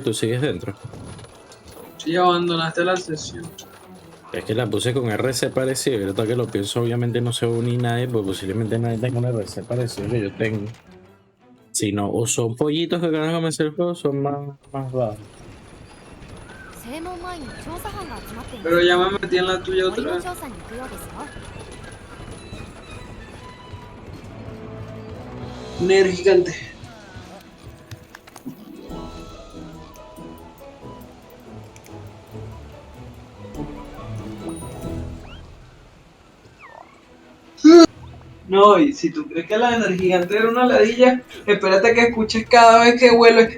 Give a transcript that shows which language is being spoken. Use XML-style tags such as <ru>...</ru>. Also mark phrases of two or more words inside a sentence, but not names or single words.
<es>¿Tú sigues dentro? Sí, abandonaste la sesión. Es que la puse con RC parecido. Y ahorita que lo pienso, obviamente no se va a unir nadie. Pues posiblemente nadie tenga un RC parecido que yo tengo. Si no, o son pollitos que acaban de comenzar el juego, son más bajos.</es> <ja>正門前に調査班が集まっています。</ja> <es>Pero ya me metí en la tuya</es> <ja>森</ja> <es>otra</es> <ja>の</ja> <es>vez.</es> <ja>調査に行くようですよ。</ja> <es>Nerd gigante. No, y si tú crees que la Nerd gigante era una ladilla, espérate que escuches cada vez que vuelve.</es>